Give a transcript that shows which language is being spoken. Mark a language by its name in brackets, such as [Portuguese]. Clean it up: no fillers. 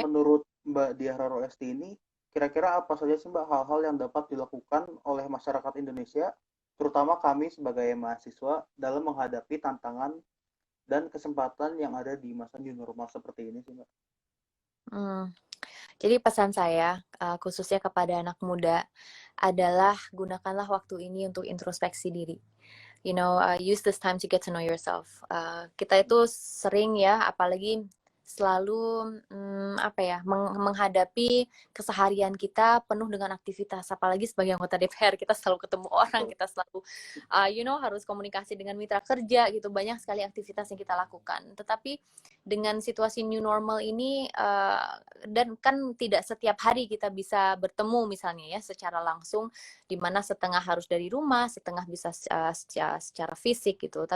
[Indonesian] Menurut Mbak Diah Raro Esti ini, kira-kira apa saja sih Mbak hal-hal yang dapat dilakukan oleh masyarakat Indonesia, terutama kami sebagai mahasiswa dalam menghadapi tantangan dan kesempatan yang ada di masa new normal seperti ini sih Mbak? Hmm. Jadi pesan saya, khususnya kepada anak muda, adalah gunakanlah waktu ini untuk introspeksi diri. [English] You know, use this time to get to know yourself. [Indonesian] Kita itu sering ya, apalagi selalu apa ya, menghadapi keseharian kita penuh dengan aktivitas. Apalagi sebagai anggota DPR, kita selalu ketemu orang, Betul. kita selalu, harus komunikasi dengan mitra kerja gitu. Banyak sekali aktivitas yang kita lakukan. Tetapi dengan situasi new normal ini, dan kan tidak setiap hari kita bisa bertemu misalnya ya secara langsung, di mana setengah harus dari rumah, setengah bisa secara fisik gitu.